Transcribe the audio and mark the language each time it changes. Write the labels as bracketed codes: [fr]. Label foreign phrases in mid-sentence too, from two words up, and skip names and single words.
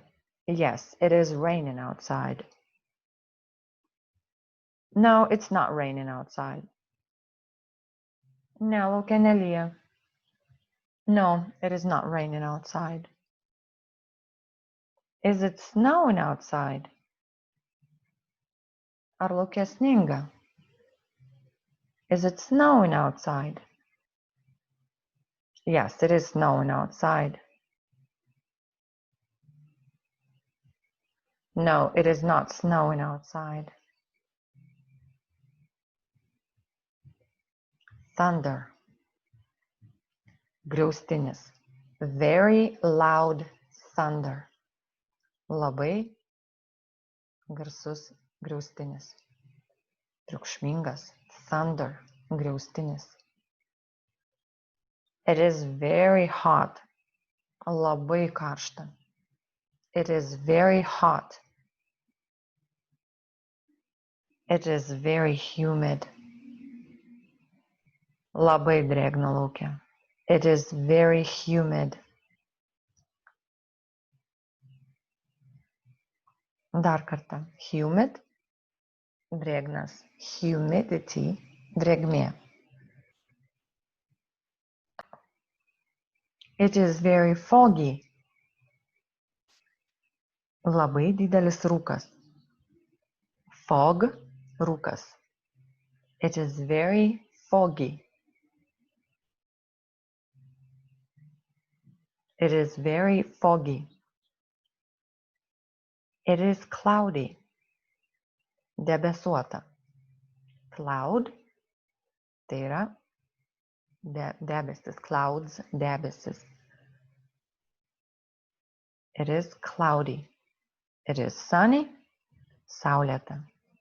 [en] Yes, it is raining outside. No, it's not raining outside. [lt] Ne, lauke nelyja. [en] No, it is not raining outside. Is it snowing outside? [lt] Ar lauke sninga? [en] Is it snowing outside? Yes, it is snowing outside. No, it is not snowing outside. Thunder. Griaustinis. Very loud thunder. [lt] Labai garsus griaustinis. Triukšmingas. Thunder. Griaustinis. [en] It is very hot. [lt] Labai karšta. [en] It is very hot. It is very humid. [lt] Labai drėgna lauke. [en] It is very humid. [lt] Dar kartą. Humid, drėgnas. Humidity, drėgmė. [en] It is very foggy. [lt] Labai didelis rūkas. Fog, rūkas. [en] It is very foggy. It is very foggy. It is cloudy. [lt] Debesuota. Cloud, tai yra debesis. Clouds, debesis. [en] It is cloudy. It is sunny. [lt] Saulėta.